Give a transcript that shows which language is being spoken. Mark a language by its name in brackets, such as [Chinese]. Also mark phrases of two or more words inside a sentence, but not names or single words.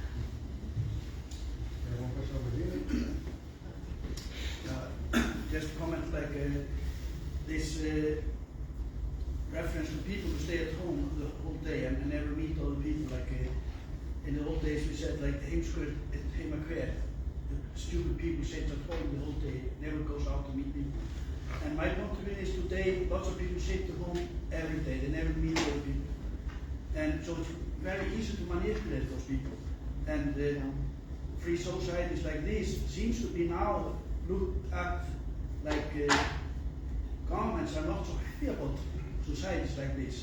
[English] Just comment like this reference to people who stay at home the whole day and never meet other people. Like in the old days we said like [Icelandic] heimskur heima hver. [English] The stupid people sit at home the whole day, never goes out to meet people. And my point of view is today lots of people sit at home every day, they never meet other people. And so it's very easy to manipulate those people. And free societies like this seems to be now looked at like governments are not so happy about societies like this.